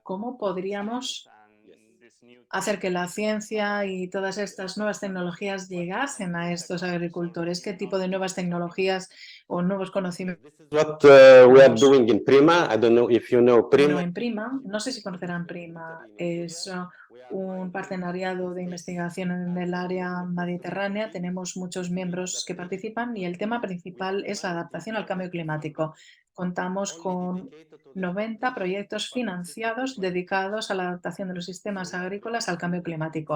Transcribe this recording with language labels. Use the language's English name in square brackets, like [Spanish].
[Spanish] ¿Cómo podríamos hacer que la ciencia y todas estas nuevas tecnologías llegasen a estos agricultores? ¿Qué tipo de nuevas tecnologías o nuevos conocimientos? [English] what we are doing in Prima. I don't know if you know [Spanish] Bueno, Prima. en Prima, no sé si conocerán Prima, es un partenariado de investigación en el área mediterránea. Tenemos muchos miembros que participan y el tema principal es la adaptación al cambio climático. contamos con 90 proyectos financiados dedicados a la adaptación de los sistemas agrícolas al cambio climático.